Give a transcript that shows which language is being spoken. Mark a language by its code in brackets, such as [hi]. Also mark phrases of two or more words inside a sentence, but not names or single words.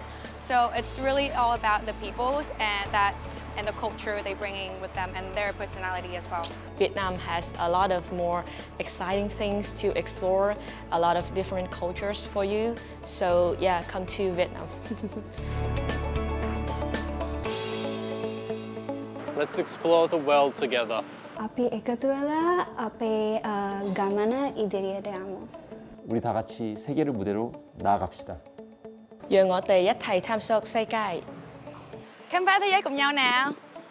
[en] So it's really all about the people and the culture they bring in with them and their personality as well. Vietnam has a lot of more exciting things to explore, a lot of different cultures for you. So yeah, come to Vietnam. Let's explore the world together. [si] අපි එකතුවෙලා, අපි ගමන ඉදිරියට දෙමු. [ko] 우리 다 같이 세계를 무대로 나아갑시다. [yue] 讓我哋一齊探索世界。 [vi] Khám phá thế giới cùng nhau nào!